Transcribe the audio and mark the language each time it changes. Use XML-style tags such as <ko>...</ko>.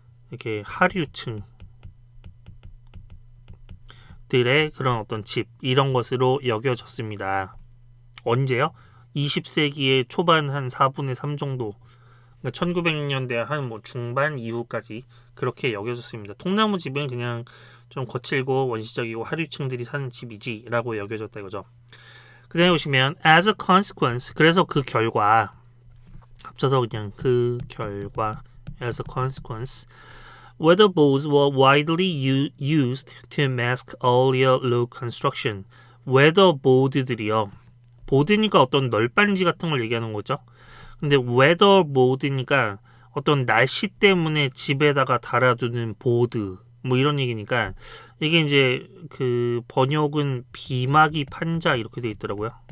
<ko>이렇게 하류층 들의 그런 어떤 집 이런 것으로 여겨졌습니다. 언제요? 20세기의 초반 한 4분의 3 정도 1900년대 한 뭐 중반 이후까지 그렇게 여겨졌습니다. 통나무 집은 그냥 좀 거칠고 원시적이고 하류층들이 사는 집이지 라고 여겨졌다 이거죠. 그 다음에 보시면</ko> <en>as a consequence</en> <ko>그래서 그 결과 합쳐서 그냥 그 결과</ko> <en>as a consequence weatherboards were widely used to mask earlier low construction.</en> <ko>weatherboard들이요. 보드니까 어떤 널빤지 같은 걸 얘기하는 거죠. 근데 weatherboard니까 어떤 날씨 때문에 집에다가 달아두는 보드 뭐 이런 얘기니까 이게 이제 그 번역은 비마기 판자 이렇게 돼 있더라고요.</ko>